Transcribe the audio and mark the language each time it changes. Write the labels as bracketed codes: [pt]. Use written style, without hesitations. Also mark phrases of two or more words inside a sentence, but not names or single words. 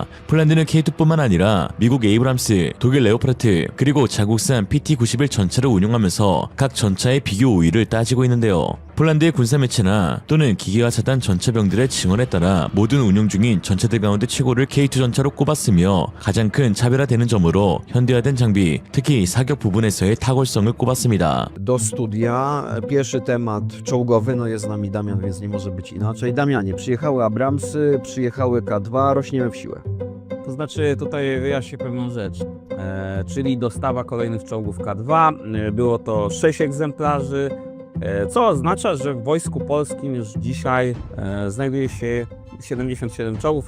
[ko] 폴란드는 K2뿐만 아니라 미국 에이브람스, 독일 레오파르트 그리고 자국산 PT-91 전차를 운용하면서 각 전차의 비교 우위를 따지고 있는데요. 폴란드의 군사매체나 또는 기계화 차단 전차병들의 증언에 따라 모든 운용 중인 전차들 가운데 최고를 K2 전차로 꼽았으며 ga장 큰 차별화되는 점으로 현대화된 장비, 특히 사격 부분에서의 탁월성을 꼽았습니다. [pl] Do studia. Pierwszy temat czołgowy, no jest z nami Damian, więc nie może być inaczej. Damianie, przyjechały Abramsy, przyjechały K2, rośniemy w siłę. To znaczy, tutaj wyjaśnię pewną rzecz, czyli dostawa kolejnych czołgów K2. Było to 6 egzemplarzy, co oznacza, że w Wojsku Polskim już dzisiaj znajduje się 77 czołgów.